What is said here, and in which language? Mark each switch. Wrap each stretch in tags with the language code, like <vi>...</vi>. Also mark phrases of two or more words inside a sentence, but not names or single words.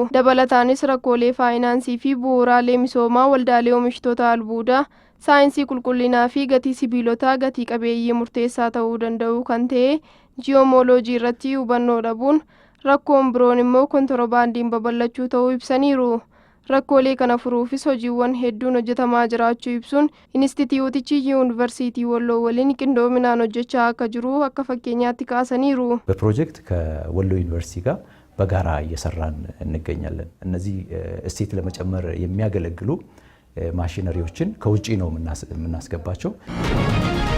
<om>Dabalataanis rakkoolee faayinaansii fi bu'uuraalee misoomaa waldaalee oomishtoota albuudaa saayinsii qulqullinaa fi gatii sibiilotaa gatii qabeeyyii murteessaa ta'uu danda'u kan ta'e ji'oomooloojii irratti hubannoo dhabuun rakkoon biroon immoo kontoroobaandiin babal'achuu ta'uu ibsaniiru. Rakkoolee kana furuufis hojiiwwan hedduun hojjetamaa jiraachuu ibsuun Inistituutichi Yuunivarsiitii Walloo waliin qindoominaan hojjechaa akka jiru akka fakkeenyaatti kaasaniiru.</om> <am>በፕሮጀክት ከወሎ ዩኒቨርሲቲ ጋር በጋራ እየሰራን እንገኛለን። እነዚህ እሴት ለመጨመር የሚያገለግሉ ማሽነሪዎችን ከውጪ ነው የምናስገባቸው።</am>